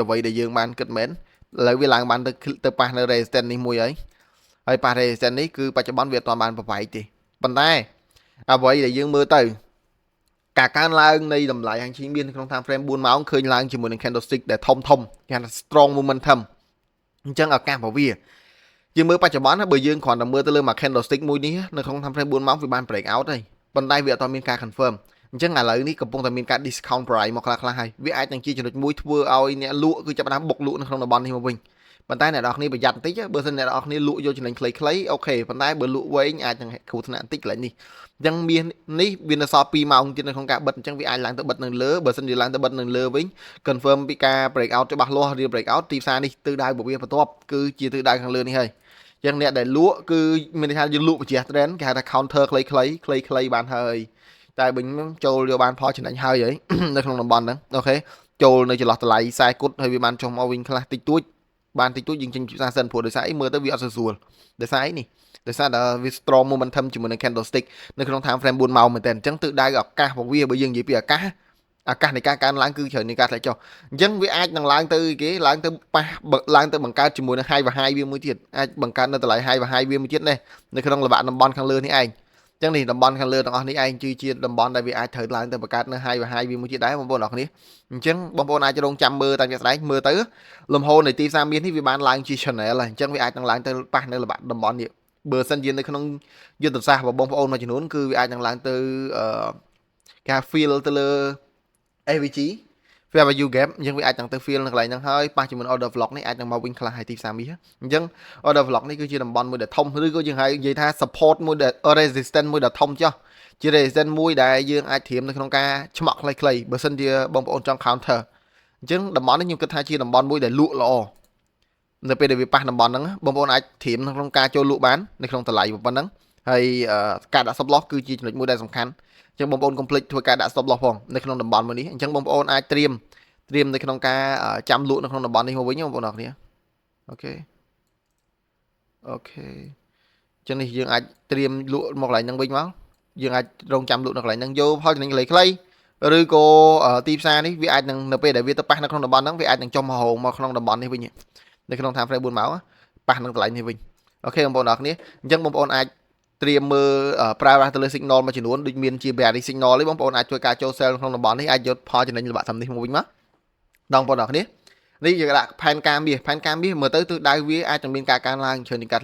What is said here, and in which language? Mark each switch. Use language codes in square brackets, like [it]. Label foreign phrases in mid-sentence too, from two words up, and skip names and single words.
[km] អ្វីដែលយើងបានគិតមែនឥឡូវវាឡើងបានទៅប៉ះនៅ resistance នេះមួយហើយប៉ះ resistance នេះគឺបច្ចុប្បន្នវាអត់ទាន់បាន ប្រវែកទេប៉ុន្តែអ្វីដែលយើងមើលទៅការកើនឡើងនៃតម្លៃហាងឈីមាននៅក្នុង [en] time frame [km] 4ម៉ោងឃើញឡើងជាមួយនឹង candlestick ដែលធំគេហៅថា [en] strong momentum [km] អញ្ចឹងឱកាសរបស់វាយើងមើលបច្ចុប្បន្នបើយើងគ្រាន់តែមើលទៅលើមួយ candlestick មួយនេះនៅក្នុង [en] time frame [km] 4ម៉ោងវាបាន [en] break out [km] ហើយប៉ុន្តែវាអត់ទាន់មានការ confirm អញ្ចឹងឥឡូវនេះកំពុងតែមានការ [en] discount price [km] មកខ្លះៗហើយវាអាចនឹងជាចំណុចមួយធ្វើឲ្យអ្នកលក់គឺចាប់ផ្ដើមបុកលក់នៅក្នុងតំបន់នេះមកវិញ ប៉ុន្តែអ្នកនរគ្នាប្រយ័ត្នបន្តិចបើសិនអ្នកនរគ្នាលក់យកចំណេញខ្លីៗអូខេប៉ុន្តែបើលក់វែងអាចនឹងគ្រោះថ្នាក់បន្តិចកន្លែងនេះអញ្ចឹងមាសនេះវានៅសល់2ម៉ោងទៀតនៅក្នុងការបិទអញ្ចឹងវាអាចឡើងទៅបិទនៅលើបើសិនជាឡើងទៅបិទនៅលើវិញ confirm ពីការ [en] break out [km] ច្បាស់លាស់រៀល [en] break out [km] ទីផ្សារនេះទិសដៅរបស់វាបន្ទាប់គឺជាទិស ដៅខាងលើនេះហើយអញ្ចឹងអ្នកដែលលក់គឺមានន័យថាយើងលក់បញ្ជា trend គេហៅថា counter ខ្លីៗបានហើយតែវិញចូលយកបានផលចំណេញហើយនៅក្នុងតំបន់ហ្នឹងអូខេចូលនៅចន្លោះតម្លៃ40គត់ហើយវាបានចុះមកវិញខ្លះតិចតួចបានតិចតួចយើង ចេញពីផ្សារសិនព្រោះដោយសារអីមើលទៅវាអត់ស្រួលដោយសារអីនេះដោយសារតែវា [en] strong momentum [km] ជាមួយនឹង candlestick នៅក្នុង [en] time frame [km] 4ម៉ោងមែនតើអញ្ចឹងទិសដៅឱកាសរបស់វាបើយើងនិយាយពីឱកាសនៃការកើន ឡើងគឺច្រើននៃការធ្លាក់ចុះអញ្ចឹងវាអាចនឹងឡើងទៅគេឡើងទៅប៉ះឡើងទៅបង្កើតជាមួយនឹង high và high វាមួយទៀតអាចបង្កើតនៅតម្លៃ high và high វាមួយទៀតនេះនៅក្នុងល្បាក់តំបន់ខាងលើនេះឯងអញ្ចឹងនេះតំបន់ខាងលើទាំងអស់នេះឯងគឺជាតំបន់ដែលវាអាចត្រូវឡើងទៅបង្កើតនៅ high và high វាមួយទៀតដែរបងប្អូនអរគ្នាអញ្ចឹងបងប្អូនអាចរងចាំមើលតាមជាក់ស្ដែងមើលទៅលំហូរនៃទីផ្សារមាសនេះវាបានឡើងជា channel ហើយអញ្ចឹងវាអាចនឹងឡើងទៅប៉ះនៅល្បាក់តំបន់នេះបើសិនជានៅក្នុងយុទ្ធសាស្ត្ររបស់បងប្អូនមួយចំនួនគឺវាអាចនឹងឡើងទៅការ feel ទៅលើ [en] AVG fair value gap [km] អញ្ចឹងវាអាចនឹងទៅ feel នៅកន្លែងហ្នឹងហើយប៉ះជាមួយ [en] order block [km] នេះអាចនឹងមកវិញខ្លះហើយទីផ្សារមាសអញ្ចឹង [en] order block [km] នេះគឺជាតំបន់មួយដែលធំឬក៏យើងហៅ និយាយថា support មួយដែល resistance មួយដែលធំចុះជា resistance មួយដែលយើងអាចត្រៀមនៅក្នុងការឆ្មក់ខ្លីៗបើសិនជាបងប្អូនចង់ counter អញ្ចឹងតំបន់នេះខ្ញុំគិតថាជាតំបន់មួយដែលលក់ល្អនៅពេលដែលវាប៉ះតំបន់ហ្នឹងបងប្អូនអាចត្រៀមក្នុងការចូលលក់បាននៅក្នុងតម្លៃប៉ុណ្ណឹងហើយការដាក់ [en] stop loss [km] គឺជាចំណុចមួយដែលសំខាន់អញ្ចឹងបងប្អូនកុំភ្លេចធ្វើការដាក់ [en] stop loss [km] ផងនៅក្នុងតំបន់មួយនេះអញ្ចឹងបងប្អូនអាចត្រៀមនៅក្នុងការចាំលក់នៅក្នុងតំបន់នេះមកវិញបងប្អូនអរគ្នាអូខេអញ្ចឹងនេះយើងអាច ត្រៀមលក់មកកន្លែងហ្នឹងវិញមកយើងអាចរងចាំលក់នៅកន្លែងហ្នឹងយកផលចំណេញខ្លីៗឬក៏ទីផ្សារនេះវាអាចនឹងនៅពេលដែលវាទៅប៉ះនៅក្នុងតំបន់ហ្នឹងវាអាចនឹងចុះមកហោងមកក្នុងតំបន់នេះវិញនៅក្នុង [en] time frame [km] 4ម៉ោងប៉ះនឹងតម្លៃនេះវិញអូខេបងប្អូនអរគ្នាអញ្ចឹងបងប្អូនអាចត្រៀមមើលប្រើប្រាស់ទៅលើ signal មួយចំនួនដូចមានជា [en] bearish signal [km] នេះបងប្អូនអាចធ្វើការចូល sell ក្នុងតំបន់នេះអាចយកផលចំណេញល្បាក់តាមនេះមកវិញមកបងប្អូនអរគ្នានេះយើងដាក់ផែនការមាសមើលទៅទិសដៅវាអាចនឹងមានការកើនឡើងច្រើននៃការ